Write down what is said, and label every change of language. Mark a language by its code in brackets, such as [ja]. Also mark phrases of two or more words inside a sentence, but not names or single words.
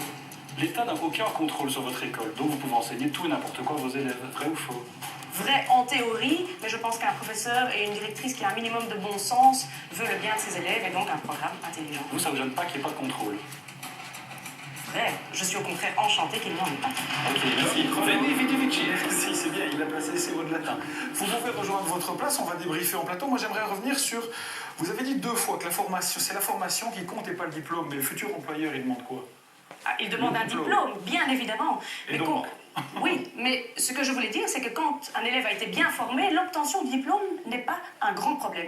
[fr] L'État n'a aucun contrôle sur votre école, donc vous pouvez enseigner tout et n'importe quoi à vos élèves. Vrai ou faux? Vrai en théorie, mais je pense qu'un professeur et une directrice qui a un minimum de bon sens veut le bien de ses élèves et donc un programme intelligent. Vous, ça ne vous gêne pas qu'il n'y ait pas de contrôle? Vrai, je suis au contraire enchantée qu'il n'y en ait pas. Ok, merci. [la] Veni vidi vici. [fr] Si, c'est bien, il a placé ses mots de latin. Vous pouvez rejoindre votre place, on va débriefer en plateau. Moi, j'aimerais revenir sur... Vous avez dit 2 fois que la formation, c'est la formation qui compte et pas le diplôme. Mais le futur employeur, il demande quoi? Il demande un diplôme, bien évidemment. Et donc... Oui, mais ce que je voulais dire, c'est que quand un élève a été bien formé, l'obtention du diplôme n'est pas un grand problème.